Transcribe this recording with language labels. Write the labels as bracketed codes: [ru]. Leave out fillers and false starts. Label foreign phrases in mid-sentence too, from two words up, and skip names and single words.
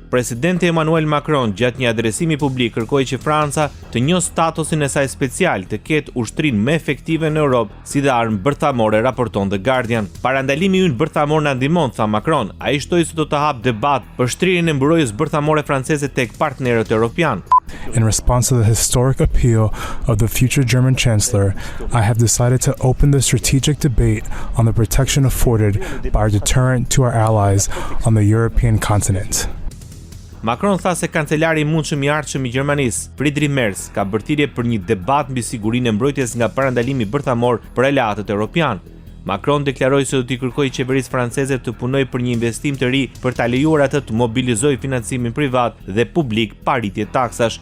[sq] Presidenti Emmanuel Macron gjatë një adresimi publik kërkoi që Franca të njohë statusin e saj special, të ketë ushtrinë më efektive në Europë si dhe armë bërthamore, raporton The Guardian. Parandalimi ynë bërthamor na ndihmon, tha Macron. Ai shtoi se do të hap debat për shtrirjen e mburojës bërthamore franceze tek partnerët europian. [en] In response to the historic appeal of the future German Chancellor, I have decided to open the strategic debate on the protection afforded by our deterrent to our allies on the European continent. [sq] Macron tha se kancelari i mundshëm i ardhshëm i Gjermanisë, Friedrich Merz, ka bërthirrje për një debat mbi sigurinë e mbrojtjes nga parandalimi bërthamor për aleatët europian. Macron deklaroi se do t'i kërkojë qeverisë franceze të punojë për një investim të ri për ta lejuar atë të mobilizojë financimin privat dhe publik pa rritje taksash.